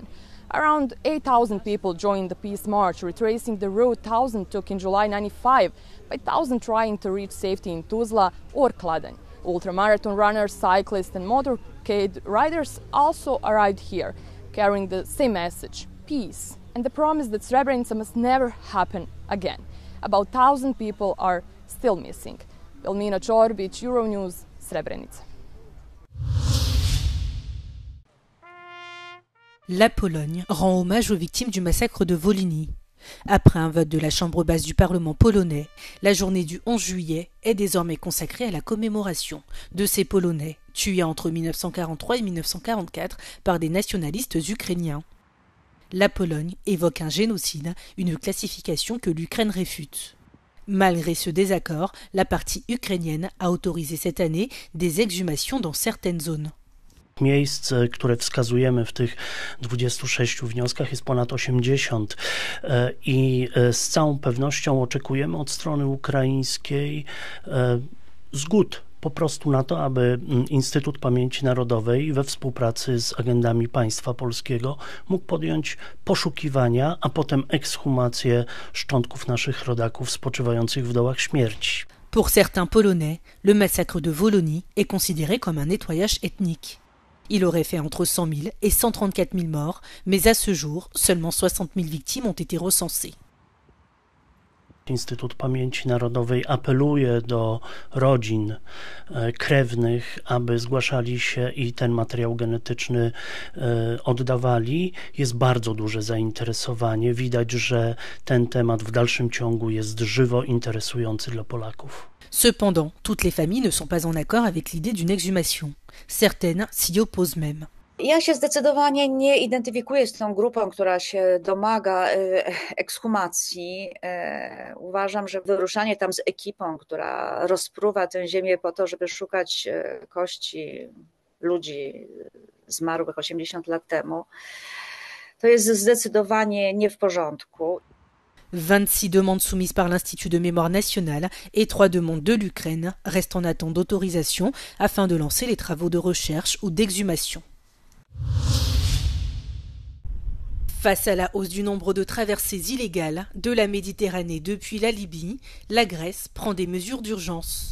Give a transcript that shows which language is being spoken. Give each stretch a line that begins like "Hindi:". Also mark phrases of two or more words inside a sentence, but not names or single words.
English: Around 8,000 people joined the peace march, retracing the route 1,000 took in July 95, by 1,000 trying to reach safety in Tuzla or Kladanj. Ultramarathon runners, cyclists and motorcade riders also arrived here, carrying the same message, peace, and the promise that Srebrenica must never happen again. About 1,000 people are still missing. Elmina Čorbić, Euronews, Srebrenica.
French: La Pologne rend hommage aux victimes du massacre de Wolynie. Après un vote de la Chambre basse du Parlement polonais, la journée du 11 juillet est désormais consacrée à la commémoration de ces Polonais tués entre 1943 et 1944 par des nationalistes ukrainiens. La Pologne évoque un génocide, une classification que l'Ukraine réfute. Malgré ce désaccord, la partie ukrainienne a autorisé cette année des exhumations dans certaines zones.
Polish: Miejsc, które wskazujemy w tych 26 wnioskach, jest ponad 80 i z całą pewnością oczekujemy od strony ukraińskiej zgód po prostu na to, aby Instytut Pamięci Narodowej we współpracy z agendami państwa polskiego mógł podjąć poszukiwania, a potem ekshumację szczątków naszych rodaków spoczywających w dołach śmierci.
French: Pour certains Polonais, le massacre de Wolynie est considéré comme un nettoyage ethnique. Il aurait fait entre 100 000 et 134 000 morts, mais à ce jour, seulement 60 000 victimes ont été recensées.
Polish: Instytut Pamięci Narodowej apeluje do rodzin krewnych, aby zgłaszali się i ten materiał genetyczny oddawali. Jest bardzo duże zainteresowanie. Widać, że ten temat w dalszym ciągu jest żywo interesujący dla Polaków.
French: Cependant, toutes les familles ne sont pas en accord avec l'idée d'une exhumation. Certaines s'y opposent même.
Polish: Ja się zdecydowanie nie identyfikuję z tą grupą, która się domaga ekshumacji. Uważam, że wyruszanie tam z ekipą, która rozpruwa tę ziemię po to, żeby szukać kości ludzi zmarłych 80 lat temu, to jest zdecydowanie nie w porządku.
French: 26 demandes soumises par l'Institut de mémoire nationale et 3 demandes de l'Ukraine restent en attente d'autorisation afin de lancer les travaux de recherche ou d'exhumation. Face à la hausse du nombre de traversées illégales de la Méditerranée depuis la Libye, la Grèce prend des mesures d'urgence.